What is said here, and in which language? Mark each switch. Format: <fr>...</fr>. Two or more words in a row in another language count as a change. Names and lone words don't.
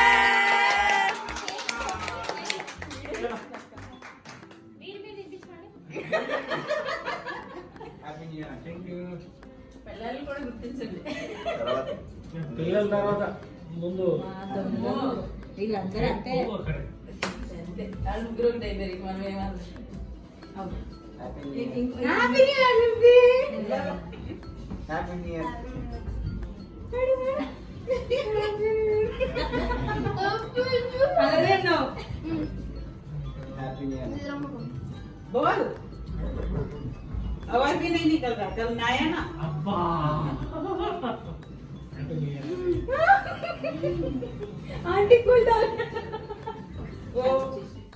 <en>Happy New Year. Thank you.</en> <te>పిల్లలు కూడా గుర్తించండి. పిల్లల తర్వాత ముందు వీళ్ళందరూ అంతే అంతే. వాళ్ళు ముగ్గురు ఒకటే ఇద్దరికి మనం ఏమన్నా.</te> <en>Happy New Year. Happy New Year baby. Happy New Year.</en> <te>అలాగే నో</te> <en>Happy New Year.</en> <hi>बोल आवाज भी नहीं निकल रहा कल नया ना</hi> <en>అబ్బా Happy New Year.</en> <hi>आंटी को डाल वो</hi>